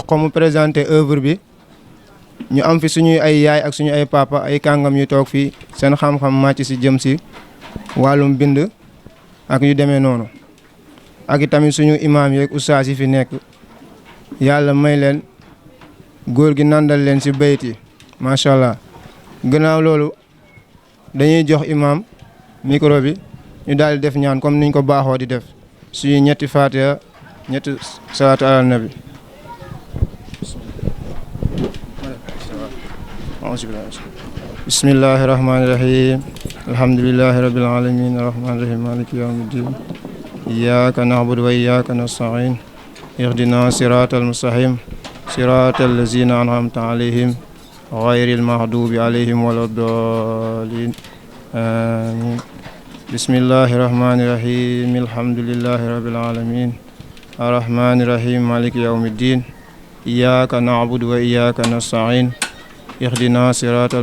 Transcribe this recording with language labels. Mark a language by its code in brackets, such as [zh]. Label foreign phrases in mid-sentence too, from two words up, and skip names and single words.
[wo] ko mu [fr] présenté œuvre [wo] bi ñu am fi suñuy ay yaay ak suñu ay papa ay kàngam yu toog fii seen xam-xam màcc si jëm si wàllum bind ak yu demee noonu ak itamit suñu imaam yeeg ustaas yi fi nekk yàlla may leen góor gi nandal leen si bayit yi [ar] ما شاء الله [wo] gannaaw loolu dañuy jox imaam micro bi ñu daal di def ñaan comme niñ ko baaxoo di def suñu ñetti faatiha ñetti [ar] صلاة على النبي بسم الله الرحمن الرحيم الحمد لله رب العالمين الرحمن الرحيم مالك يوم الدين إياك نعبد وإياك نستعين اهدنا الصراط المستقيم صراط الذين أنعمت عليهم غير المغضوب عليهم ولا الضالين آمين بسم الله الرحمن الرحيم الحمد لله رب العالمين الرحمن الرحيم مالك يوم الدين إياك نعبد وإياك نستعين اهدنا الصراط